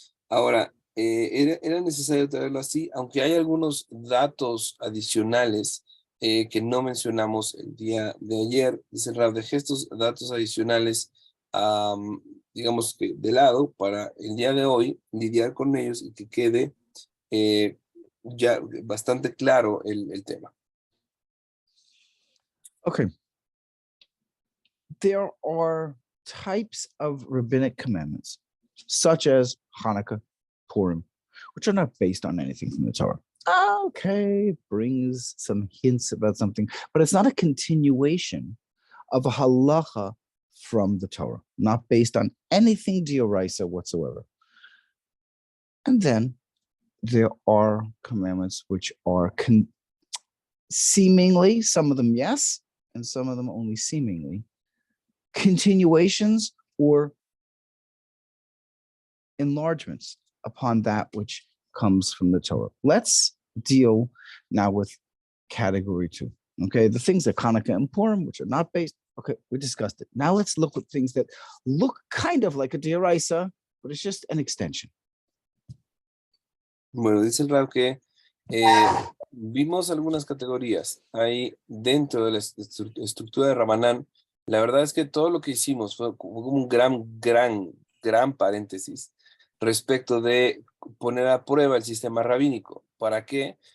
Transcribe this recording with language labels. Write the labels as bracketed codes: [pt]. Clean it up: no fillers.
[es] Ahora, era necesario traerlo así, aunque hay algunos datos adicionales que no mencionamos el día de ayer. Dice el Rab, dejé estos datos adicionales, digamos que de lado, para el día de hoy lidiar con ellos y que quede ya bastante claro el tema. Okay. [en] There are types of rabbinic commandments, such as Hanukkah, Purim, which are not based on anything from the Torah. Okay, it brings some hints about something, but it's not a continuation of a halacha from the Torah, not based on anything d'oraisa whatsoever. And then there are commandments which are seemingly, some of them yes, and some of them only seemingly, continuations or enlargements upon that which comes from the Torah. Let's deal now with category 2. Okay, the things that Hanukkah and Purim, which are not based. Okay, we discussed it. Now let's look at things that look kind of like a d'oraisa, but it's just an extension. [es] Bueno, dice el Rab que vimos algunas categorías ahí dentro de la estructura de Rabanán. La verdad es que todo lo que hicimos fue como un gran paréntesis respecto de poner a prueba el sistema rabínico. ¿Para qué?